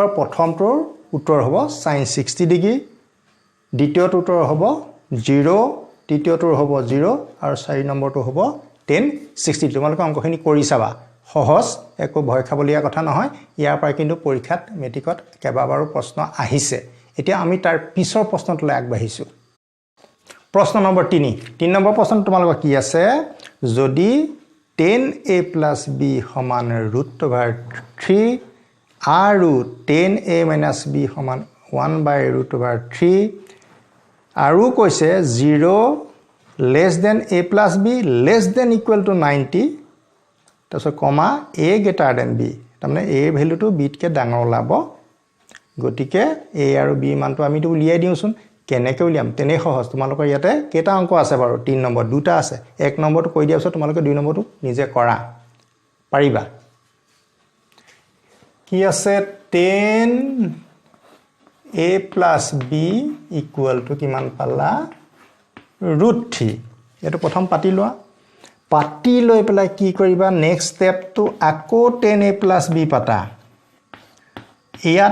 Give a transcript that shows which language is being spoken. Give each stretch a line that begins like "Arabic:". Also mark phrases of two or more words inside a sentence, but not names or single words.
Assamese: প্ৰথমটোৰ উত্তৰ হ'ব sin 60 ডিগ্ৰী দ্বিতীয়টো উত্তৰ হ'ব 0 তৃতীয়টোৰ হ'ব 0 আৰু 4 নম্বৰটো হ'ব tan 60 তোমালোকে অংকখিনি কৰি চাবা সহজ একো ভয় খাবলীয়া কথা নহয় ইয়াৰ পৰা কিন্তু পৰীক্ষাত মেট্ৰিকত কেইবাবাৰো প্ৰশ্ন আহিছে এতিয়া আমি তাৰ পিছৰ প্ৰশ্নটোলৈ আগবাঢ়িছোঁ প্ৰশ্ন নম্বৰ 3 নম্বৰ প্ৰশ্ন তোমালোকৰ কি আছে যদি tan a + b সমান √3 আৰু tan a - b সমান 1/√3 আৰু কৈছে 0
English: less than a + b less than equal to 90
Assamese: তাৰপিছত কমা
English: a greater than b
Assamese: তাৰমানে a ভ্যালুটো b তকৈ ডাঙৰ ওলাব গতিকে a আৰু b মানটো আমিটো উলিয়াই দিওঁচোন কেনেকৈ উলিয়াম তেনে সহজ তোমালোকৰ ইয়াতে কেইটা অংক আছে বাৰু 3 নম্বৰ দুটা আছে 1 নম্বৰটো কৈ দিয়াছ তোমালোকে 2 নম্বৰটো নিজে কৰা পাৰিবা কি আছে tan a + b = কিমান পালা √3 এটো প্ৰথম পাতি লোৱা পাতি লৈ পেলাই কি কৰিবা
English: next stepটো
Assamese: আকৌ tan a + b পাতা ইয়াত